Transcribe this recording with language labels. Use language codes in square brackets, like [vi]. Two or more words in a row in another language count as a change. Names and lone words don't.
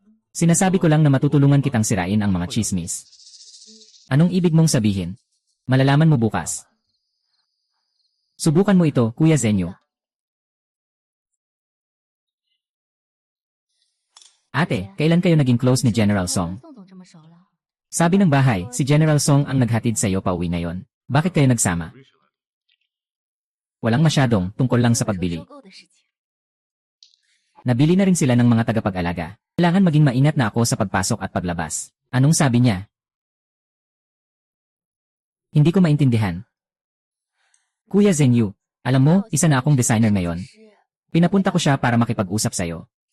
[tl] Sinasabi ko lang na matutulungan kitang sirain ang mga chismis. Anong ibig mong sabihin? Malalaman mo bukas. Subukan mo ito, Kuya Zenyu. Ate, kailan kayo naging close ni General Song? [zh] 宋总这么熟了， [tl] Sabi ng bahay, si General Song ang naghatid sa iyo pauwi ngayon. Bakit kayo nagsama? Walang masyadong, tungkol lang sa [zh] 说 [tl] pagbili. [zh] 收购的事情。 [tl] Nabili na rin sila ng mga tagapag-alaga. Kailangan maging maingat na ako sa pagpasok at paglabas. Anong sabi niya? Hindi ko maintindihan. Kuya Zenyu, alam mo, isa na akong designer ngayon. Pinapunta ko siya para makipag-usap sa'yo.